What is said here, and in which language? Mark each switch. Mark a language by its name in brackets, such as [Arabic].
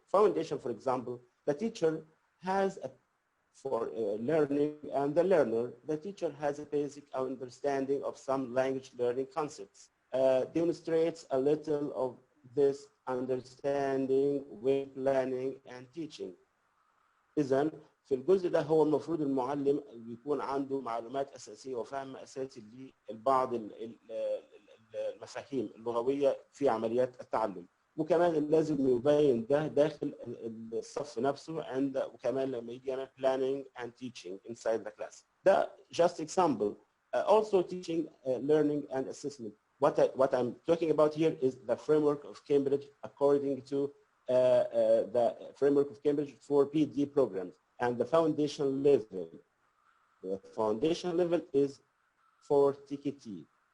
[English] Foundation, for example, the teacher has for learning and the learner, the teacher has a basic understanding of some language learning concepts, demonstrates a little of this understanding when planning and teaching. [Arabic] إذن في الجزء ده هو المفروض المعلم يكون عنده معلومات أساسية وفهم أساسي لبعض المفاهيم اللغوية في عمليات التعلم، وكمان لازم يبين ده داخل الصف نفسه وكمان لما يجي يعمل [English] planning and teaching inside the class. [Arabic] ده [English] just example. Also teaching, learning and assessment. What I'm talking about here is the framework of Cambridge according to the framework of Cambridge for PD programs and the foundation level. The foundation level is for TKT.